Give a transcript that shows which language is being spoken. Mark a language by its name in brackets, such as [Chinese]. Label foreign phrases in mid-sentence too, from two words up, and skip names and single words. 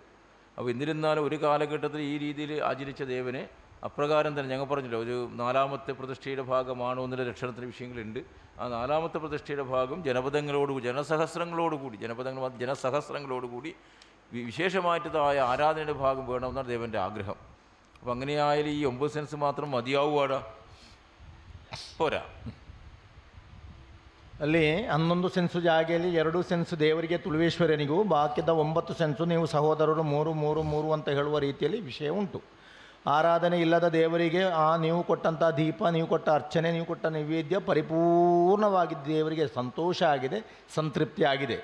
[Malayalam] അപ്പോൾ എന്നിരുന്നാലും ഒരു കാലഘട്ടത്തിൽ ഈ രീതിയിൽ ആചരിച്ച ദേവനെ അപ്രകാരം തന്നെ ഞങ്ങൾ പറഞ്ഞല്ലോ, ഒരു 4ാമത്തെ പ്രതിഷ്ഠയുടെ ഭാഗമാണോ എന്നുള്ള ലക്ഷണത്തിന് വിഷയങ്ങളുണ്ട്. ആ 4ാമത്തെ പ്രതിഷ്ഠയുടെ ഭാഗം ജനപദങ്ങളോടുകൂടി, ജനസഹസ്രങ്ങളോടുകൂടി വിശേഷമായിട്ടതായ ആരാധനയുടെ ഭാഗം വേണമെന്നാണ് ദേവൻ്റെ ആഗ്രഹം. അപ്പം അങ്ങനെയായാലും ഈ 9 സെൻസ് മാത്രം മതിയാവുവാടാ? പോരാ. [Kannada] ಅಲ್ಲಿ 11 ಸೆನ್ಸು ಜಾಗೆಯಲ್ಲಿ 2 ಸೆನ್ಸು ದೇವರಿಗೆ ತುಳುವೇಶ್ವರನಿಗೂ, ಬಾಕಿದ 9 ಸೆನ್ಸು ನೀವು ಸಹೋದರರು 3 3 3 ಅಂತ ಹೇಳುವ ರೀತಿಯಲ್ಲಿ ವಿಷಯ ಉಂಟು. ಆರಾಧನೆ ಇಲ್ಲದ ದೇವರಿಗೆ ನೀವು ಕೊಟ್ಟಂಥ ದೀಪ, ನೀವು ಕೊಟ್ಟ ಅರ್ಚನೆ, ನೀವು ಕೊಟ್ಟ ನೈವೇದ್ಯ ಪರಿಪೂರ್ಣವಾಗಿ ದೇವರಿಗೆ ಸಂತೋಷ ಆಗಿದೆ, ಸಂತೃಪ್ತಿ ಆಗಿದೆ.